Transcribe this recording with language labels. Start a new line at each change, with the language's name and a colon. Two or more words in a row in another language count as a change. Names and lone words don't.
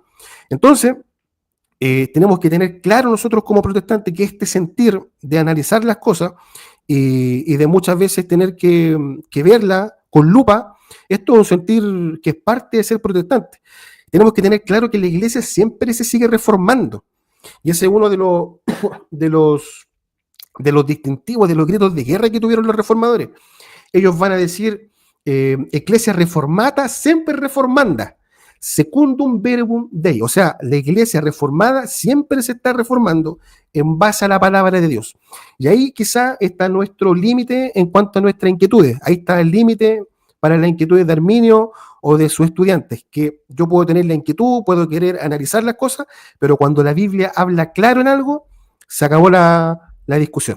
Spanish: Entonces, tenemos que tener claro nosotros como protestantes que este sentir de analizar las cosas y de muchas veces tener que verla con lupa, esto es un sentir que es parte de ser protestante. Tenemos que tener claro que la iglesia siempre se sigue reformando. Y ese es uno de los distintivos, de los gritos de guerra que tuvieron los reformadores. Ellos van a decir,
Latin: Ecclesia reformata sempre reformanda, secundum verbum Dei.
Spanish: O sea, la iglesia reformada siempre se está reformando en base a la palabra de Dios. Y ahí quizá está nuestro límite en cuanto a nuestras inquietudes. Ahí está el límite para las inquietudes de Arminio o de sus estudiantes, que yo puedo tener la inquietud, puedo querer analizar las cosas, pero cuando la Biblia habla claro en algo, se acabó la discusión.